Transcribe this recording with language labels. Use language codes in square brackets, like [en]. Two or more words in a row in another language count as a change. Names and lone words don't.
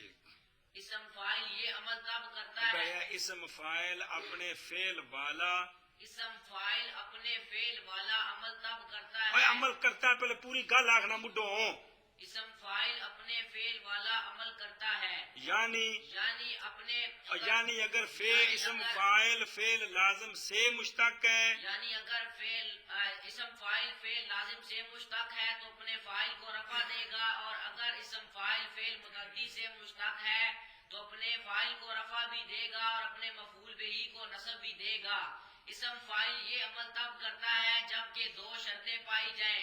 [ur] اسم فاعل یہ عمل تب کرتا ہے اسم فاعل اپنے فعل والا عمل تب کرتا ہے. اوے عمل کرتا ہے پہلے [skr] پوری گل آخنا مڈو. [ur] اسم فاعل اپنے فعل والا عمل کرتا ہے یعنی اگر فعل اسم فاعل فعل لازم سے مشتق ہے اسم فاعل فعل لازم سے مشتق ہے تو اپنے فاعل کو رفع دے گا، اور اگر اسم فاعل فعل متعدی سے مشتق ہے تو اپنے فاعل کو رفع بھی دے گا اور اپنے مفعول بہ کو نصب بھی دے گا. اسم فاعل یہ عمل تب کرتا ہے جبکہ دو شرطیں پائی جائیں.